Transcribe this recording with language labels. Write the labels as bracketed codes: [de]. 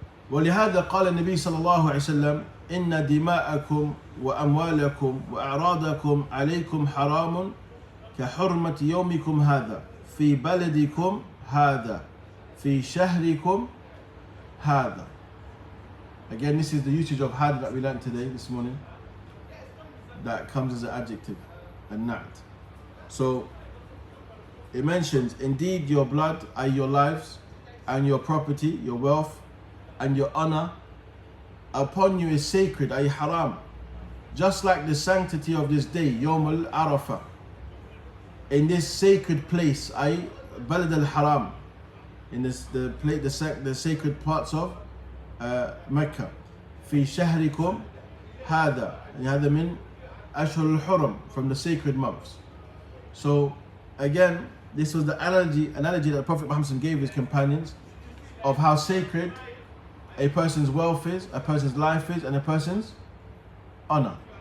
[ar] ولهذا قال النبي صلى الله عليه وسلم إن دماءكم وأموالكم وأعراضكم عليكم حرام كحرمة يومكم هذا في بلدكم هذا في شهركم هذا. [en] Again, this is the usage of hada that we learned today, this morning, that comes as an adjective, a nat. So it mentions, indeed your blood and your lives and your property, your wealth and your honor upon you is sacred, ay haram, just like the sanctity of this day, Yawm al-Arafah, in this sacred place, ay Balad al-Haram, in this the sacred parts of Mecca. [ar] في شهركم هذا, هذا من أشهر الحرم, [en] from the sacred months. So again, this was the analogy that Prophet Muhammad gave his companions of how sacred a person's wealth is, a person's life is, and a person's honor.